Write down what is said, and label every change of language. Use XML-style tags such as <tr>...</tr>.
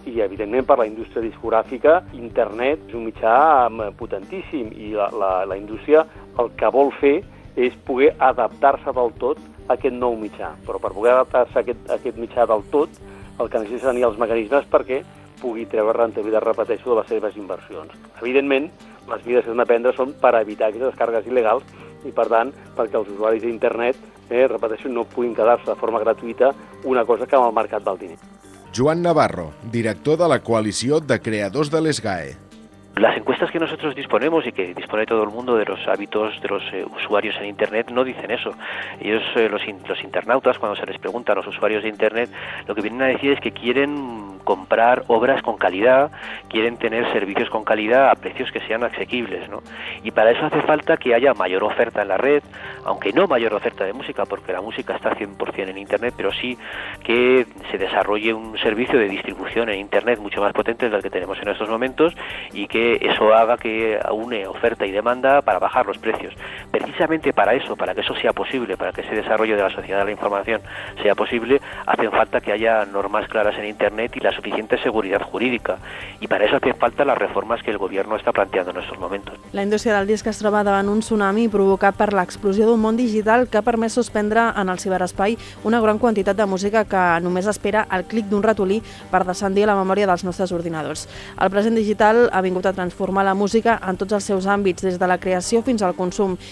<ca>I, evidentment, per la indústria discogràfica, internet és un mitjà potentíssim i la indústria el que vol fer és poder adaptar-se del tot aquest nou mitjà, però per poder adaptar-se a aquest mitjà del tot, el que necessita tenir els mecanismes perquè pugui treure rentabilitat, repeteixo, de les seves inversions. Evidentment, les vides que s'han de prendre són per evitar aquestes descàrregues il·legals i, per tant, perquè els usuaris d'internet, repeteixo, no puguin quedar-se de forma gratuïta una cosa que amb el mercat val diner. Joan Navarro, director de la coalició de creadors de les GAE.</ca> <es>Las encuestas que nosotros disponemos y que dispone todo el mundo de los hábitos de los usuarios en Internet no dicen eso. Ellos, los internautas, cuando se les pregunta a los usuarios de Internet, lo que vienen a decir es que quieren comprar obras con calidad, quieren tener servicios con calidad a precios que sean asequibles, ¿no? Y para eso hace falta que haya mayor oferta en la red, aunque no mayor oferta de música, porque la música está 100% en Internet, pero sí que se desarrolle un servicio de distribución en Internet mucho más potente del que tenemos en estos momentos, y que eso haga que aúne oferta y demanda para bajar los precios. Precisamente para eso, para que eso sea posible, para que ese desarrollo de la sociedad de la información sea posible, hacen falta que haya normas claras en Internet y la suficiente seguridad jurídica. Y para eso hacen falta las reformas que el Gobierno está planteando en estos momentos.</es> <ca>La indústria del disc es troba davant un tsunami provocat per l'explosió d'un món digital que ha permès suspendre en el ciberespai una gran quantitat de música que només espera el clic d'un ratolí per descendir a la memòria dels nostres ordinadors. El present digital ha vingut a transformar la música en tots els seus àmbits, des de la creació fins al consum.</ca>